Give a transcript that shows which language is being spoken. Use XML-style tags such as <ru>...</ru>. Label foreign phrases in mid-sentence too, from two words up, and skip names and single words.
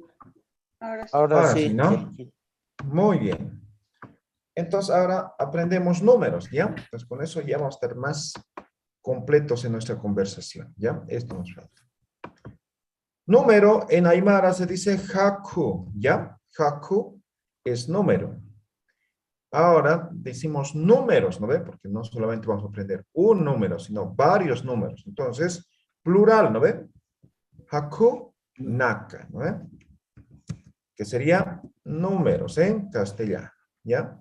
<es>Ahora sí, ¿no? Muy bien. Entonces ahora aprendemos números, ¿ya? Pues con eso ya vamos a estar más completos en nuestra conversación, ¿ya? Esto nos falta. Número en Aymara se dice haku, ¿ya? Haku es número. Ahora decimos números, ¿no ve? Porque no solamente vamos a aprender un número, sino varios números. Entonces, plural, ¿no ve?</es> <ay>Haku naka,</ay> <es>¿no ve? Que sería números en castellano, ¿ya?</es>